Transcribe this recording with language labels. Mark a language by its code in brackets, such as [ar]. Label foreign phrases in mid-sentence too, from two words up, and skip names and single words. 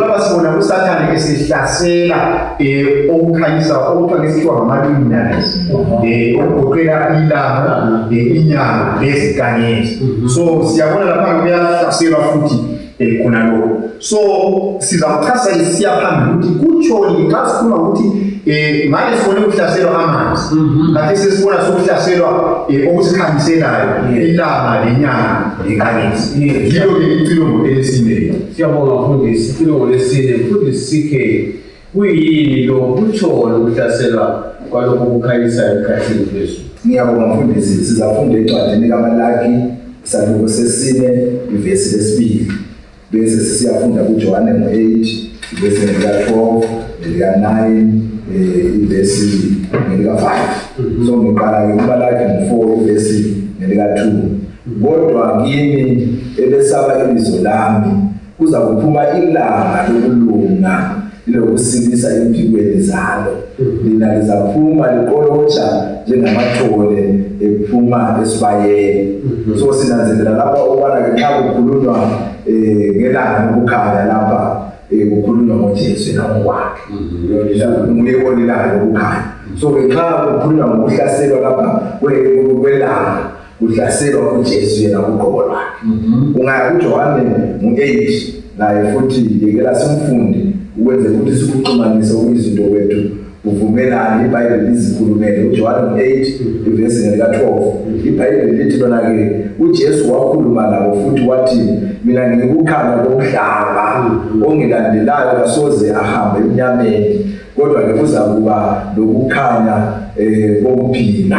[nd] Lapha sibona uSathane esehlasela okukhanyisa okuthiwa ngesikhiwa ngama-luminaries, okugoqela ilanga, inyanga lezinkanyezi. So siyabona lapha kuyahlaselwa futhi khona lokho. So sizawuchasa isiya phambili ukuthi kutshoni xa sikhuluma ukuthi ngale sibone ukuhlaselwa amanzi, kanti sesibona sokuhlaselwa okusikhanyiselayo ilanga lenyanga lenkanyezi. Yilo-ke icilongo elesine. Siyabonga mfundisi, icilongo lesine mfundisi sikhe kuyini lo kutshona ukuhlaselwa kwalokho kukhanyisayo ekhathini phezulu. Ngiyabonga mfundisi, sizafunda encwadini kaMalaki isahluko sesine ivesi lesibili, bese siyafunda kuJohane 8 ivesi lika-12 nelika-9 ivesi nelika-5. So ngiqala kuMalaki 4 ivesi nelika-2. Kodwa kimi ebesaba ibizo lami kuza kuphuma ilanga lokulunga lokusindisa empilweni zalo. Lina lizaphuma liqolotsha njengamathole ephuma esibayeni. So sinanzelela lapha ukubana nxa kukhulunywa ngelanga lokukhanya lapha kukhulunywa ngoJesu nangokwakhe. Nguye olilanga lokukhanya. So nxa kukhulunywa ngokuhlaselwa lapha kwelanga kuhlaselwa uJesu yena uqobo lwakhe. Ungaya kuJohane 8 naye futhi yekela simfunde ukwenze ukuthi sikuxhumanise izinto kwethu uvumelane iBhayibheli izikhulumele uJohn 8 ivesi lika-12 iBhayibheli lithi lona-ke uJesu wakhuluma nabo futhi wathi mina ngikukhanya komhlaba ongilandelayo kasoze ahambe emnyameni kodwa-ke kuza kuba nokukhanya kokuphila.